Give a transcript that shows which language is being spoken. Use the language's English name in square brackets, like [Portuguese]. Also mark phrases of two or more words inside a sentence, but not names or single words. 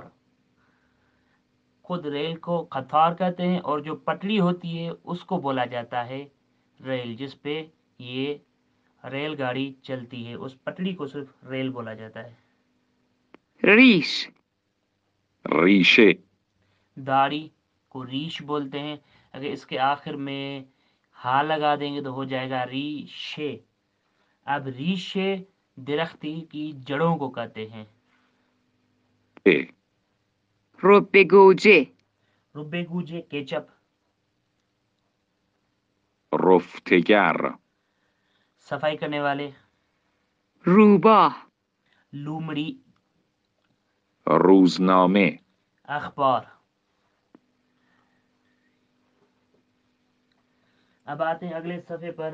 [Urdu] خود ریل کو قطار کہتے ہیں اور جو پٹڑی ہوتی ہے اس کو بولا جاتا ہے ریل، جس پہ یہ ریل گاڑی چلتی ہے، اس پٹڑی کو صرف ریل بولا جاتا ہے. [Persian] ریش. ریشه. [Urdu] داڑھی کو ریش بولتے ہیں. اگر اس کے آخر میں ہا لگا دیں گے تو ہو جائے گا ریشے. اب ریشے درختی کی جڑوں کو کہتے ہیں. ه [Persian] رب گوجه رب گوجه کچاپ. رفتگر [Urdu] صفائی کرنے والے. [Persian] روباه [Urdu] लूमड़ी। [Persian] روزنامه [Urdu] اخبار۔ اب آتے ہیں اگلے صفحے پر.